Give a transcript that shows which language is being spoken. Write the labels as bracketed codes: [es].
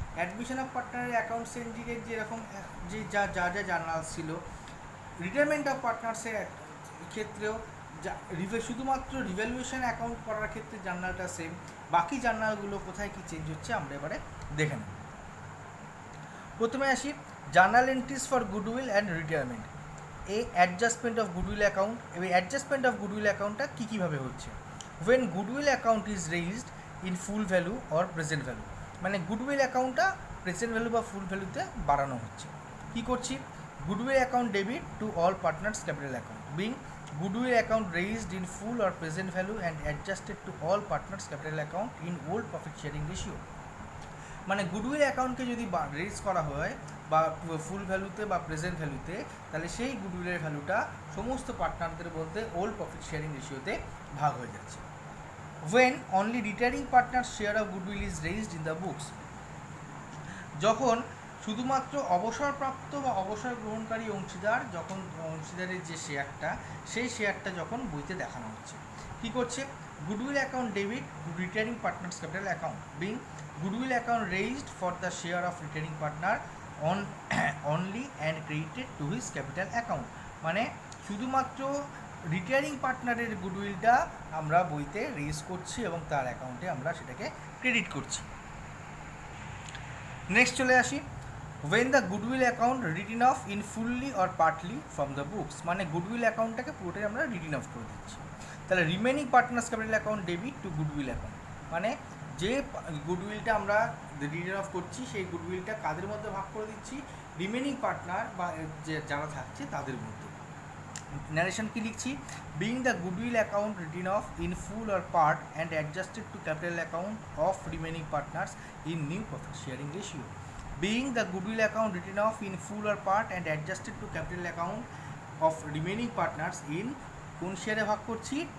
[bn] Admission of পার্টনারের account চেঞ্জিংয়ের যেরকম যে যা জার্নাল ছিল, রিটায়ারমেন্ট অফ পার্টনার্সের ক্ষেত্রেও শুধুমাত্র রিভ্যালুয়েশন অ্যাকাউন্ট করার ক্ষেত্রে জার্নালটা সেম। বাকি জার্নালগুলো কোথায় কী চেঞ্জ হচ্ছে আমরা এবারে দেখে নেব। প্রথমে আসি journal entries for goodwill and retirement. এই অ্যাডজাস্টমেন্ট অফ গুডউইল অ্যাকাউন্ট, এই অ্যাডজাস্টমেন্ট অফ গুডউইল অ্যাকাউন্টটা কীভাবে হচ্ছে? [en] when goodwill account is raised in full value or present value, [bn] মানে গুডউইল অ্যাকাউন্টটা প্রেজেন্ট ভ্যালু বা ফুল ভ্যালুতে বাড়ানো হচ্ছে। কী করছি? [en] Goodwill account debit to all partners capital account, being goodwill account raised in full or present value and adjusted to all partners capital account in old profit sharing ratio. [bn] মানে goodwill অ্যাকাউন্টকে যদি raise করা হয় বা ফুল ভ্যালুতে বা present ভ্যালুতে, তাহলে সেই গুডউইলের ভ্যালুটা সমস্ত পার্টনারদের বলতে ওল্ড প্রফিট শেয়ারিং রেশিওতে ভাগ হয়ে যাচ্ছে। [en] when only retiring partner's share of goodwill is raised in the books, [bn] যখন শুধুমাত্র অবসরপ্রাপ্ত বা অবসর গ্রহণকারী অংশীদার, যখন অংশীদারের যে শেয়ারটা, সেই শেয়ারটা যখন বইতে দেখানো হচ্ছে। কী করছে? [en] goodwill account debit to retiring partners capital account, being goodwill account raised for the share of retiring partner on only and credited to his capital account, [bn] মানে শুধুমাত্র রিটায়ারিং পার্টনারের গুডউইলটা আমরা বইতে রেজ করছি এবং তার অ্যাকাউন্টে আমরা সেটাকে ক্রেডিট করছি। নেক্সট চলে আসি [en] when the goodwill account written off in fully or partly from the books, [bn] মানে গুডউইল অ্যাকাউন্টটাকে পুরোটাই আমরা রিটেন অফ করে দিচ্ছি। তাহলে [en] remaining partners capital account debit to goodwill account, [bn] মানে যে গুডউইলটা আমরা রিটেন অফ করছি সেই গুডউইলটা কাদের মধ্যে ভাগ করে দিচ্ছি? রিমেনিং পার্টনার বা যে যারা থাকছে তাদের মধ্যে। ন্যারেশন কি লিখছি? [en] being the goodwill account written off in full or part and adjusted to capital account of remaining partners in new profit sharing ratio, being the goodwill account written off in full or part and adjusted to capital account of remaining partners in [bn] কোন শেয়ারে ভাগ করছি?